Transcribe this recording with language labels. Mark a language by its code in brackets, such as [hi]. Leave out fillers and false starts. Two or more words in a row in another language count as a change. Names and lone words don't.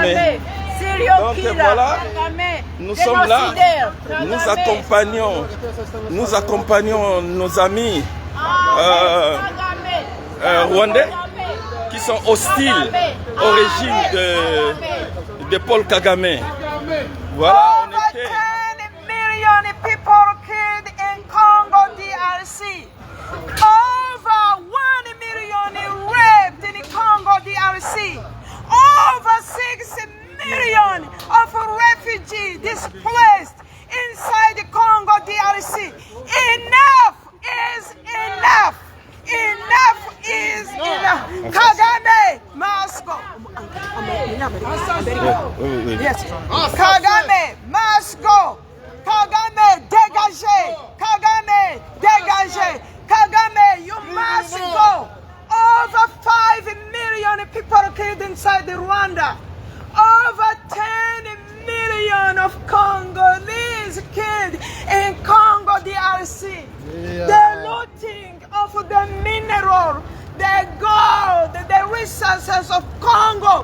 [fr] Donc voilà, nous sommes là, nous accompagnons nos amis rwandais qui sont hostiles au régime de Paul Kagame. Voilà, on était... [en] 10 million people killed in Congo DRC. Over 1 million raped in Congo DRC. Over 6 million of refugees displaced inside the Congo DRC. Enough is enough. Enough is enough. Kagame must go. Yes. Kagame must go. [fr] Kagame dégagé. Kagame dégagé. Kagame, [en] you must go. Over 5 million people killed inside the Rwanda. Over 10 million of Congolese killed in Congo DRC. The looting of the mineral, the gold, the resources of Congo.